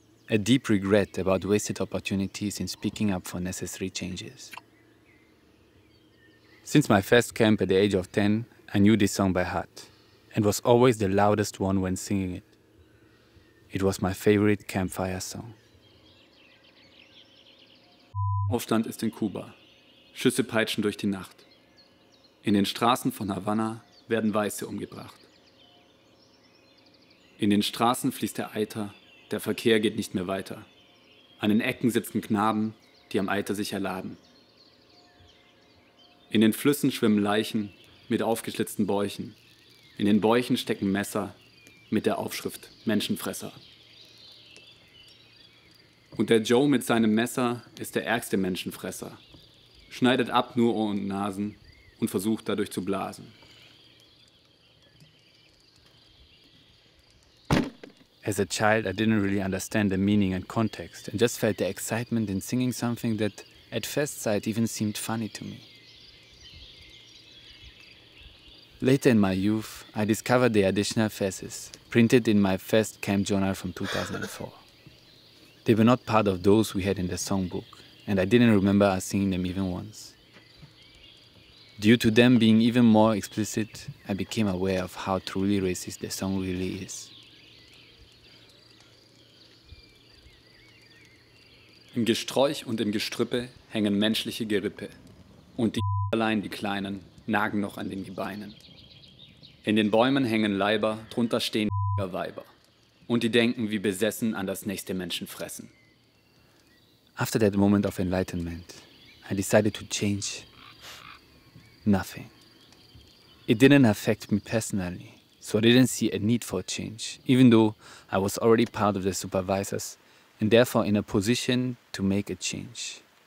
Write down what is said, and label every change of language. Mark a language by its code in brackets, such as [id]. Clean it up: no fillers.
[en] A deep regret about wasted opportunities in speaking up for necessary changes. Since my first camp at the age of 10, I knew this song by heart and was always the loudest one when singing it. It was my favorite campfire song. [de] Aufstand ist in Kuba. Schüsse peitschen durch die Nacht. In den Straßen von Havanna werden Weiße umgebracht. In den Straßen fließt der Eiter, der Verkehr geht nicht mehr weiter. An den Ecken sitzen Knaben, die am Eiter sich erlaben. In den Flüssen schwimmen Leichen mit aufgeschlitzten Bäuchen. In den Bäuchen stecken Messer mit der Aufschrift Menschenfresser. Und der Joe mit seinem Messer ist der ärgste Menschenfresser. Schneidet ab nur Ohren und Nasen und versucht dadurch zu blasen. [en] As a child, I didn't really understand the meaning and context and just felt the excitement in singing something that at first sight even seemed funny to me. Later in my youth, I discovered the additional verses, printed in my first camp journal from 2004. They were not part of those we had in the songbook, and I didn't remember us singing them even once. Due to them being even more explicit, I became aware of how truly racist the song really is. [de] Im Gesträuch und im Gestrüppe hängen menschliche Gerippe. Und die allein, die Kleinen, nagen noch an den Gebeinen. In den Bäumen hängen Leiber, drunter stehen Weiber. Und die denken wie besessen an das nächste Menschenfressen. [en] After that moment of enlightenment, I decided to change nothing. It didn't affect me personally, so I didn't see a need for change, even though I was already part of the supervisors and therefore in a position to make a change.